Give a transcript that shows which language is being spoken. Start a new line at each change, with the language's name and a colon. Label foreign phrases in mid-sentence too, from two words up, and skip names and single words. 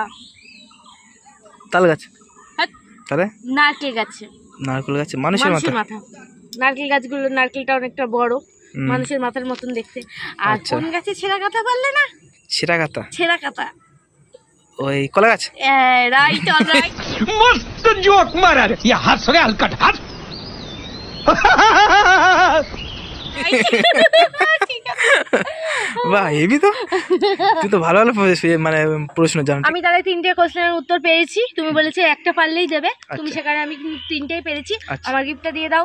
Bangla: তাল গাছ। হ্যাঁ, তাহলে নারকেল গাছে। নারকেল গাছে মানুষের মাথা? নারকেল গাছগুলো, নারকেলটা অনেকটা বড়, মানুষের মাথার মতন দেখতে। আর কোন গাছে ছেঁড়া কাঁথা পারলে না? ছেঁড়া কাঁথা? ছেঁড়া কাঁথা ওই কলা গাছ।
English: right, alright.
Hindi: मस्त जोक मारा रे ये हंस रे हलकट हंस
Bangla: বাহ, হেবি তো, তুই তো ভালো ভালো মানে প্রশ্ন জানো। আমি তাহলে 3টে কোশ্চেনের উত্তর পেয়েছি, তুমি বলেছে একটা পারলেই দেবে, তুমি সেখানে আমি 3টেই পেরেছি। আমার গিফটটা দিয়ে দাও।